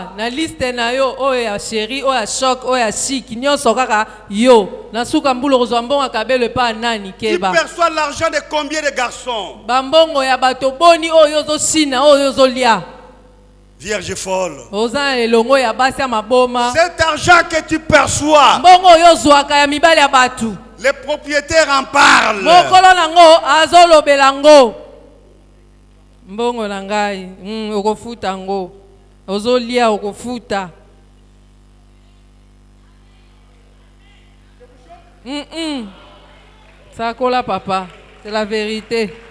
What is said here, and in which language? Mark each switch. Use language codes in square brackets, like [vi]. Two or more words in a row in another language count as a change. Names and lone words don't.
[fr] perçois l'argent de combien de garçons? Vierge folle. Cet argent que tu perçois, les propriétaires en parlent. [ln] Mbongo na ngai okofuta ngo ozolia okofuta sakola papa, [fr] c'est la vérité.